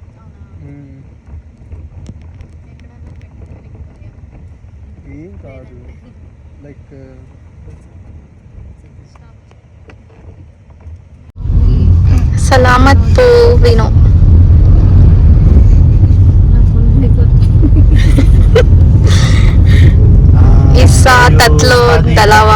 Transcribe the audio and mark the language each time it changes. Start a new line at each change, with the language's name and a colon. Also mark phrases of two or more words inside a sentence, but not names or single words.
Telugu: ఏం కాదు, లైక్
Filipino: Salamat po Vino. Isa, tatlo, dalawa.